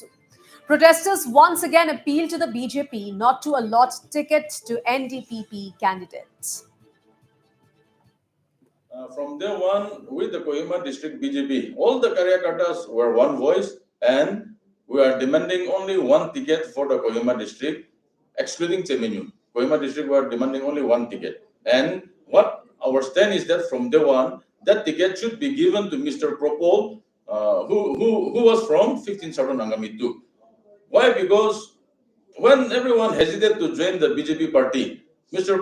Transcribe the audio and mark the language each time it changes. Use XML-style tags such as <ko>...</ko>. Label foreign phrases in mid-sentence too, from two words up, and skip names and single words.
<en>Protesters once again appealed to the BJP not to allot ticket to NDPP candidates. From day one, with the Kohima district BJP, all the Karyakartas were one voice, and we are demanding only one ticket for the Kohima district, excluding Chemenyu. Kohima district, we are demanding only one ticket. And what our stand is that from day one, that ticket should be given to Mr. Propol, who was from 15 Saran Angamitu. Why? Because when everyone hesitated to join the BJP party, Mr.</en>